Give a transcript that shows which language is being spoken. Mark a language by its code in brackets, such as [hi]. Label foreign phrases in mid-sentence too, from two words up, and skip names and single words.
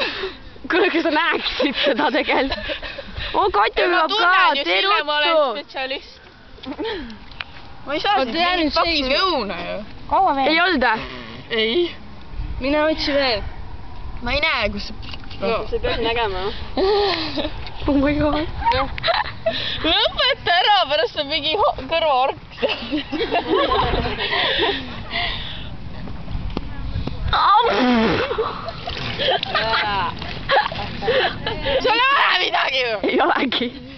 [et] Kuule, kas sa näeksid seda tegelikult? Katja peab ka, tee ma olen ruttu! spetsialist. Ma ei saa siis mingit fucking õuna ju. Kaua veel? Ei olnud või? Ei. Mine otsi veel. Ma ei näe, kus see... No, sa pead nägema. [en] Oh my god. [et] Lõpeta ära, pärast on mingi kõrvaork. Sul ei ole midagi ju! Ei olegi.